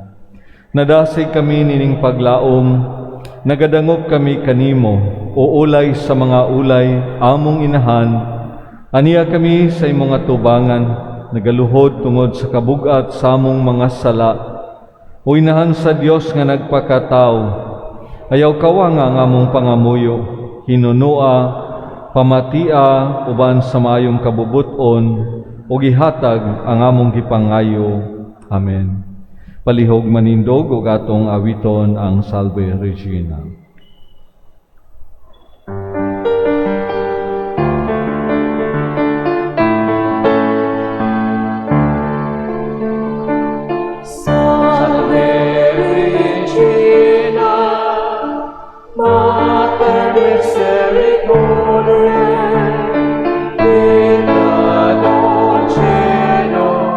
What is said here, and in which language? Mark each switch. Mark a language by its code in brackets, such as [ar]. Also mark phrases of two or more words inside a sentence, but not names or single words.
[ceb] Nadasig kami nining paglaom, nagadangop kami kanimo, o ulay sa mga ulay, among inahan, aniya kami sa imong atubangan, nagaluhod tungod sa kabugat sa among mga sala, o inahan sa Dios nga nagpakatao, ayaw kawa nga among pangamuyo, hinunua, pamatia, uban sa maayong kabubuton, o gihatag ang among gipangayo. Amen. Palihog manindog ug atong awiton ang Salve Regina. [la] Salve Regina, Mater Misericordiae, Vita Dulcino,